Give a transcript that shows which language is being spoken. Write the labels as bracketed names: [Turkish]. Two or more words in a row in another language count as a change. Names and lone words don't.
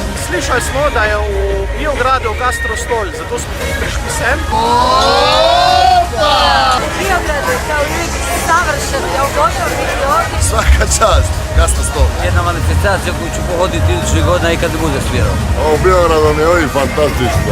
[Slovenian] Slišali smo, da je v Biogradu gastrostol, zato smo tudi prišli sem. [Croatian] Biograd je kao uvijek savršen, ja ugodno biti ovdje. Svaka čast, gastrostol. Jedna manifestacija koju ću pohoditi idućih godina i kad bude svirao. A u Beogradu mi je ovdje fantastično.